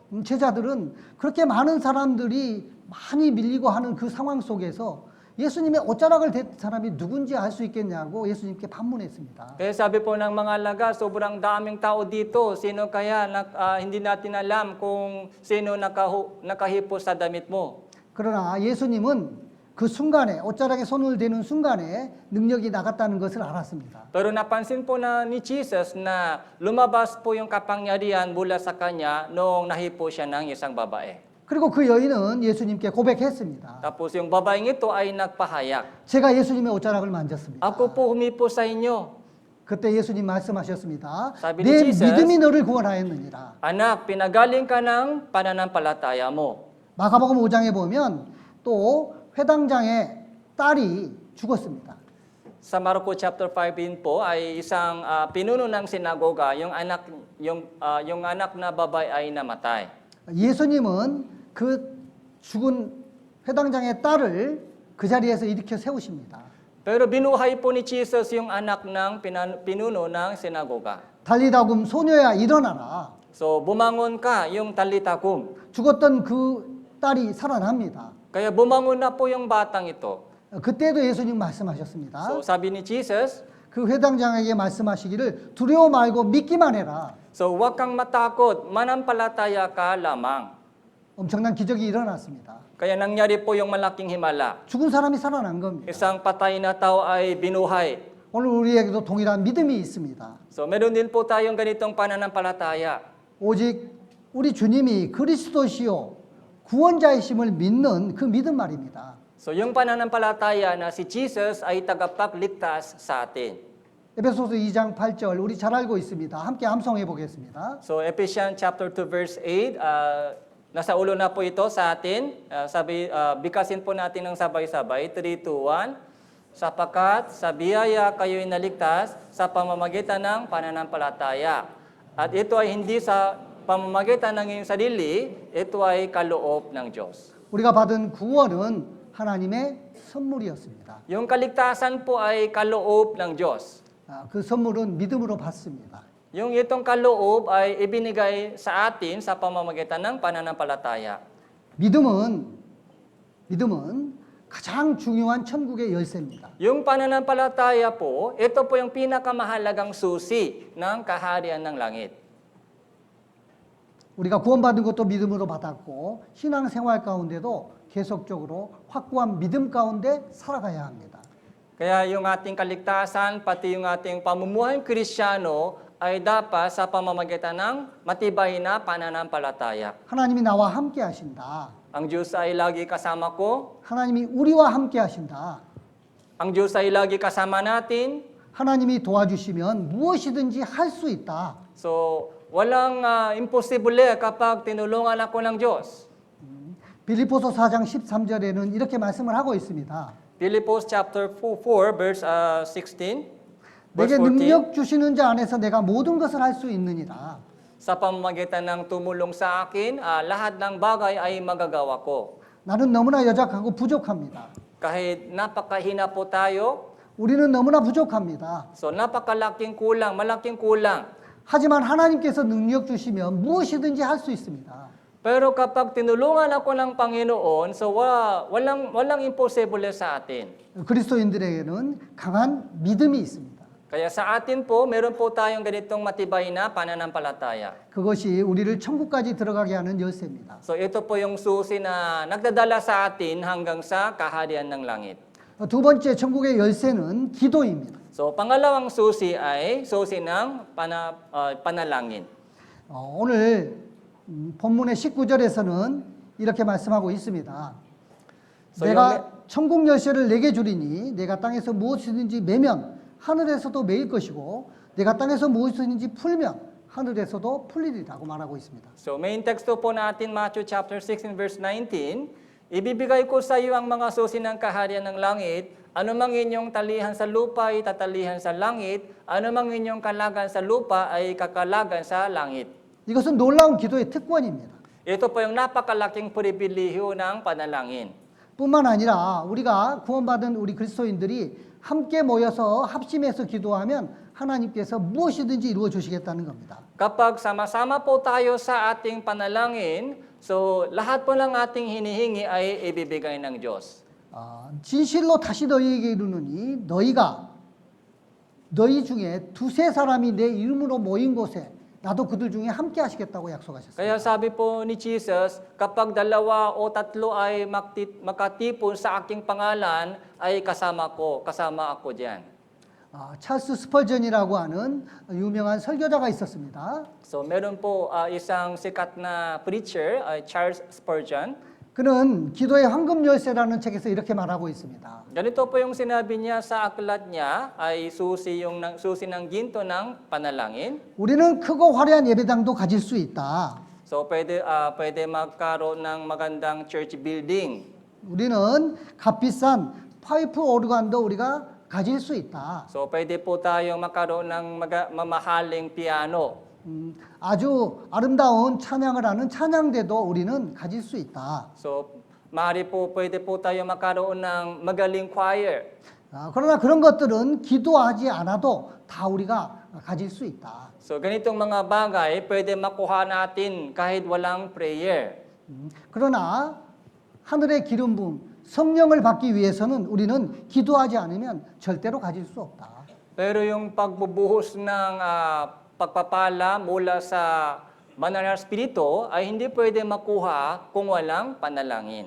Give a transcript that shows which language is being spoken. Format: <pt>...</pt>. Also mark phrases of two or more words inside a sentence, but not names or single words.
<ko>제자들은 그렇게 많은 사람들이 많이 밀리고 하는 그 상황 속에서 예수님의 옷자락을 댄 사람이 누군지 알 수 있겠냐고 예수님께 반문했습니다.</ko> <tl>Kaya sabi po ng mga alagad, sobrang daming tao dito. Sino kaya hindi natin alam kung sino nakahipo sa damit mo?</tl> <ko>그러나 예수님은 그 순간에 옷자락에 손을 대는 순간에 능력이 나갔다는 것을 알았습니다.</ko> <tl>Pero napansin po ni Jesus na lumabas po yung kapangyarihan mula sa kanya noong nahipo siya ng isang babae.</tl> <ko>그리고 그 여인은 예수님께 고백했습니다.</ko> <tl>Tapos yung babaeng ito ay nagpahayag.</tl> <ko>제가 예수님의 옷자락을 만졌습니다.</ko> <tl>Ako po humipo sa inyo.</tl> <ko>그때 예수님 말씀하셨습니다.</ko> <tl>sabi ni</tl> <ko>내 Jesus, 믿음이 너를 구원하였느니라.</ko> <tl>Anak, pinagaling ka ng pananampalataya mo.</tl> <ko>마가복음 5장에 보면 또 회당장의 딸이 죽었습니다.</ko> <tl>Sa Marcos chapter 5 din po ay isang pinuno ng sinagoga, yung anak na babae ay namatay.</tl> <ko>예수님은 그 죽은 회당장의 딸을 그 자리에서 일으켜 세우십니다.</ko> <tl>Pero binuhay po ni Jesus yung anak ng pinuno ng sinagoga.</tl> <ko>달리다굼 소녀야 일어나라.</ko> <tl>So bumangon ka, yung talitakum.</tl> <ko>죽었던 그 딸이 살아납니다.</ko> <tl>Kaya bumangon na po yung batang ito.</tl> <ko>그때도 예수님 말씀하셨습니다.</ko> <tl>So sabi ni Jesus,</tl> <ko>그 회당장에게 말씀하시기를 두려워 말고 믿기만 해라.</ko> <tl>so huwag kang matakot, manampalataya ka lamang.</tl> <ko>엄청난 기적이 일어났습니다.</ko> <tl>Kaya nangyari po yung malaking himala.</tl> <ko>죽은 사람이 살아난 겁니다.</ko> <tl>Isang patay na tao ay binuhay.</tl> <ko>오늘 우리에게도 동일한 믿음이 있습니다.</ko> <tl>So meron din po tayong ganitong pananampalataya.</tl> <ko>오직 우리 주님이 그리스도시요 구원자이심을 믿는 그 믿음 말입니다.</ko> <tl>So yung pananampalataya na si Jesus ay tagapagligtas sa atin.</tl> <ko>에베소서 2장 8절 우리 잘 알고 있습니다. 함께 암송해 보겠습니다.</ko> <en>So Ephesians chapter 2 verse 8,</en> <tl>nasa ulo na po ito sa atin. Bikasin po natin ng sabay-sabay. 3, 2, 1. Sapagkat sa biyaya kayo'y naligtas sa pamamagitan ng pananampalataya. At ito ay hindi sa pamamagitan ng iyong sarili, ito ay kaloob ng Diyos.</tl> <ko>우리가 받은 구원은 하나님의 선물이었습니다.</ko> <tl>Yung kaligtasan po ay kaloob ng Diyos.</tl> <ko>그 선물은 믿음으로 받습니다.</ko> <tl>Yung itong kaloob ay ibinigay sa atin sa pamamagitan ng pananampalataya.</tl> <ko>믿음은 가장 중요한 천국의 열쇠입니다.</ko> <tl>Yung pananampalataya po, ito po yung pinakamahalagang susi ng kaharian ng langit.</tl> <ko>우리가 구원받은 것도 믿음으로 받았고 신앙생활 가운데도 계속적으로 확고한 믿음 가운데 살아가야 합니다.</ko> <tl>Kaya yung ating kaligtasan, pati yung ating pamumuhay Kristiyano ay dapat sa pamamagitan ng matibay na pananampalataya.</tl> <ko>하나님이 나와 함께 하신다.</ko> <tl>Ang Diyos ay lagi kasama ko.</tl> <ko>하나님이 우리와 함께 하신다.</ko> <tl>Ang Diyos ay lagi kasama natin.</tl> <ko>하나님이 도와주시면 무엇이든지 할 수 있다.</ko> <tl>So, walang imposible kapag tinulungan ako ng Diyos.</tl> <ko>빌립보서 4장 13절에는 이렇게 말씀을 하고 있습니다.</ko> <en>Philippians chapter 4 verse 16.</en> <ko>내게</ko> <en>Verse 14.</en> <ko>능력 주시는 자 안에서 내가 모든 것을 할 수 있느니라.</ko> <tl>Sa pamamagitan ng tumulong sa akin, lahat ng bagay ay magagawa ko.</tl> <ko>나는 너무나 여작하고 부족합니다.</ko> <tl>Kahit napakahina po tayo,</tl> <ko>우리는 너무나 부족합니다.</ko> <tl>so napakalaking kulang, malaking kulang.</tl> <ko>하지만 하나님께서 능력 주시면 무엇이든지 할 수 있습니다.</ko> <tl>Pero kapag tinulungan ako ng Panginoon, so walang imposible sa atin.</tl> <ko>그리스도인들에게는 강한 믿음이 있습니다.</ko> <tl>Kaya sa atin po, meron po tayong ganitong matibay na pananampalataya.</tl> <ko>그것이 우리를 천국까지 들어가게 하는 열쇠입니다.</ko> <tl>So ito po yung susi na nagdadala sa atin hanggang sa kaharian ng langit.</tl> <ko>두 번째 천국의 열쇠는 기도입니다.</ko> <tl>So pangalawang susi ay susi ng panalangin.</tl> <ko>오늘 본문의 19절에서는 이렇게 말씀하고 있습니다.</ko> <tl>So</tl> <ko>내가 천국 열쇠를 내게 주리니 내가 땅에서 무엇이든지 매면 하늘에서도 매일 것이고 내가 땅에서 무엇이든지 풀면 하늘에서도 풀리리라고 말하고 있습니다.</ko> <tl>So main teksto po natin,</tl> <en>Matthew chapter 16 verse 19,</en> <tl>ibibigay ko sa iyo ang mga susi ng kaharian ng langit, anumang inyong talihan sa lupa ay tatalihan sa langit, anumang inyong kalagan sa lupa ay kakalagan sa langit.</tl> <ko>이것은 놀라운 기도의 특권입니다.</ko> <tl>Ito po yung napakalaking pribilehiyo ng panalangin.</tl> <ko>뿐만 아니라 우리가 구원받은 우리 그리스도인들이 함께 모여서 합심해서 기도하면 하나님께서 무엇이든지 이루어 주시겠다는 겁니다.</ko> <tl>Kapag sama-sama po tayo sa ating panalangin, so lahat po ng ating hinihingi ay ibibigay ng Diyos.</tl> <ko>진실로 다시 너희에게 이르노니 너희 중에 두세 사람이 내 이름으로 모인 곳에 나도 그들 중에 함께 하시겠다고 약속하셨습니다.</ko> <tl>Kaya sabi po ni Jesus, kapag dalawa o tatlo ay makatipon sa aking pangalan, ay kasama ako diyan.</tl> <ko>찰스 스펄전이라고 하는 유명한 설교자가 있었습니다.</ko> <tl>So meron po isang sikat na preacher, Charles Spurgeon.</tl> <ko>그는 기도의 황금 열쇠라는 책에서 이렇게 말하고 있습니다.</ko> <tl>Ganito po yung sinabi niya sa aklat niya, ay susi ng ginto ng panalangin.</tl> <ko>우리는 크고 화려한 예배당도 가질 수 있다.</ko> <tl>So pwede magkaroon ng magandang</tl> <en>church building.</en> <ko>우리는 값비싼 파이프 오르간도 우리가 가질 수 있다.</ko> <tl>So pwede po tayong magkaroon ng mamahaling piano.</tl> <ko>아주 아름다운 찬양을 하는 찬양대도 우리는 가질 수 있다.</ko> <tl>So pwede po tayo magkaroon ng magaling choir.</tl> <ko>그러나 그런 것들은 기도하지 않아도 다 우리가 가질 수 있다.</ko> <tl>So ganitong mga bagay pwede makuha natin kahit walang prayer.</tl> <ko>그러나 하늘의 기름 부음 성령을 받기 위해서는 우리는 기도하지 않으면 절대로 가질 수 없다.</ko> <tl>Pero yung pagbubuhos ng pagpapala mula sa banal na espiritu ay hindi pwede makuha kung walang panalangin.</tl>